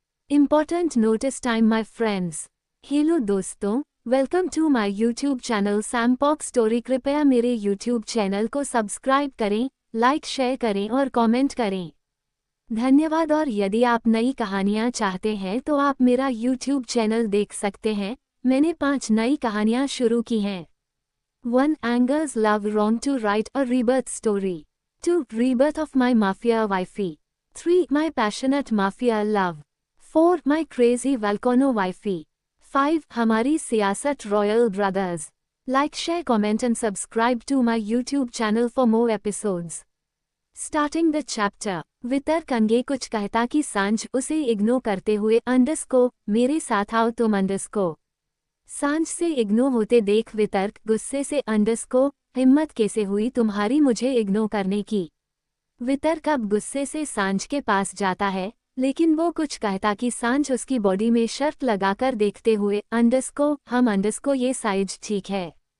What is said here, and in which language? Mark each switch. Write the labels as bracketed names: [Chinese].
[English] Important notice time my friends. Hello दोस्तों, welcome to my YouTube channel Sam पॉक story. [Hindi] कृपया मेरे YouTube channel को subscribe करें, like share करें और कॉमेंट करें। धन्यवाद। और यदि आप नई कहानियाँ चाहते हैं तो आप मेरा यूट्यूब चैनल देख सकते हैं। मैंने 5 नई कहानियाँ शुरू की हैं। 1. [English] Anger's love wrong to write a rebirth story. 2. Rebirth of my mafia wifey. 3. My passionate mafia love. 4. My crazy volcano wifey. 5. [Hindi] हमारी सियासत royal brothers. [English] Like, share, comment and subscribe to my YouTube channel for more episodes. Starting the chapter. [Hindi] वितर्क अंगे कुछ कहता कि सांझ उसे ignore करते हुए अंडरस्कोर मेरे साथ आओ तुम अंडरस्कोर। सांझ से इग्नोर होते देख वितर्क गुस्से से अंडरस्कोर हिम्मत कैसे हुई तुम्हारी मुझे इग्नोर करने की। वितर्क अब गुस्से से सांझ के पास जाता है, लेकिन वो कुछ कहता कि सांझ उसकी बॉडी में शर्त लगाकर देखते हुए अंडरस्कोर हम अंडरस्कोर ये साइज ठीक है।